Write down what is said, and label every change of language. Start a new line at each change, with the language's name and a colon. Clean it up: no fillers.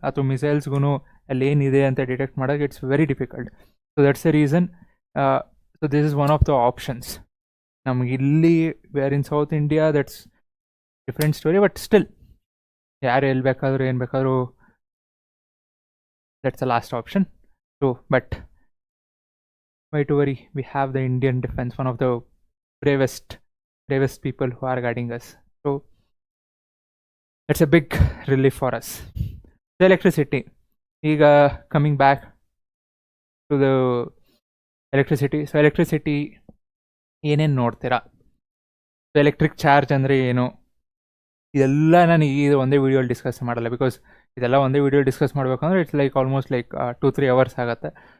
Kannada: ಅಥವಾ ಮಿಸೈಲ್ಸ್ಗೂ ಅಲ್ಲಿ ಏನಿದೆ ಅಂತ ಡಿಟೆಕ್ಟ್ ಮಾಡೋಕೆ
English: It's very difficult. So that's the reason. So this is one of the options.
Kannada: ನಮ್ಗೆ ಇಲ್ಲಿ
English: where in south India that's different story, but still
Kannada: ಯಾರು ಎಲ್ಲಿ ಬೇಕಾದರೂ ಏನು ಬೇಕಾದರೂ,
English: that's the last option. So but why to worry, we have the Indian defense, one of the bravest people who are guiding us. So that's a big relief for us. The electricity, ಈಗ coming back to the electricity.
Kannada: So electricity ಏನೇನು ನೋಡ್ತೀರಾ, so electric charge ಅಂದರೆ ಏನು, ಇದೆಲ್ಲ ನಾನು ಈಗ ಒಂದೇ ವೀಡಿಯೋಲಿ discuss ಮಾಡಲ್ಲ. ಬಿಕಾಸ್ ಇದೆಲ್ಲ ಒಂದೇ ವೀಡಿಯೋ ಡಿಸ್ಕಸ್ ಮಾಡಬೇಕಂದ್ರೆ
English: it's like almost like 2-3 hours
Kannada: ಆಗುತ್ತೆ.